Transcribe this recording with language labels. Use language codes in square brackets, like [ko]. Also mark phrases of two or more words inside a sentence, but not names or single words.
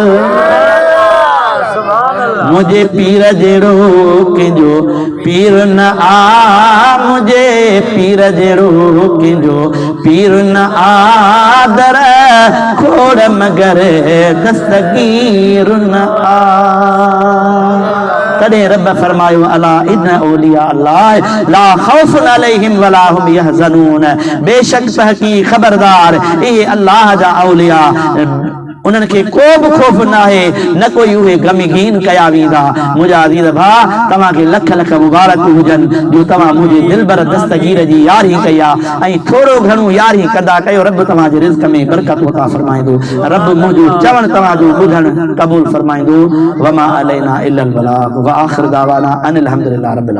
[sd] मुझे पीर जहिड़ो कंहिंजो पीर न आ, मुझे पीर जहिड़ो कंहिंजो पीर न आ, दर खोड़ मगर दस्तगीर न आ। तॾहिं रब फरमायो [ar] ألا إن أولياء الله لا خوف عليهم ولا هم يحزنون, [sd] बेशक तहक़ीक़ खबरदार इहे अल्लाह जा औलिया उन्हनि खे को बि ख़ौफ़ न आहे, न कोई उहे ग़मगीन कया वेंदा। मुंहिंजा अज़ीज़ भाउ तव्हांखे लख लख मुबारक हुजनि जो तव्हां मुंहिंजे दिलबर दस्तगीर जी यारी कई आहे ऐं थोरो घणो यारी कंदा कयो। रब तव्हांजे रिज़्क़ में बरकत अता फरमाईंदो, रब मुंहिंजो चवण तव्हांजो ॿुधण क़बूल फरमाईंदो। [ar] وما علينا إلا البلاغ وآخر دعوانا أن الحمد لله رب